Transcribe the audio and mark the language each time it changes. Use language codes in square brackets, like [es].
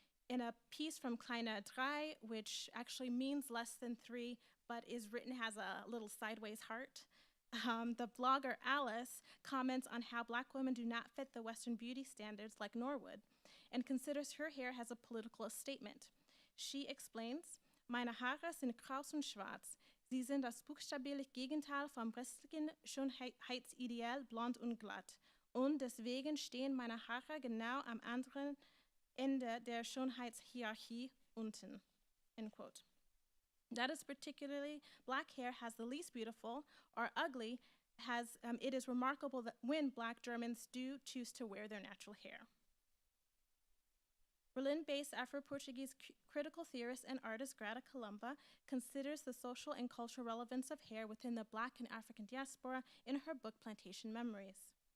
[en] In a piece from Kleine Drei, which actually means less than three, but is written as a little sideways heart, the blogger Alice comments on how Black women do not fit the Western beauty standards like Norwood and considers her hair as a political statement. [de] She explains, "Meine Haare sind kraus und schwarz. Sie sind das buchstäbliche Gegenteil vom restlichen Schönheitsideal blond und glatt. Und deswegen stehen meine Haare genau am anderen Ende der Schönheitshierarchie unten," [en] end quote. That is particularly Black hair has the least beautiful or ugly it is remarkable that when Black Germans do choose to wear their natural hair. Berlin-based Afro-Portuguese critical theorist and artist Greta Colomba considers the social and cultural relevance of hair within the Black and African diaspora in her book Plantation Memories.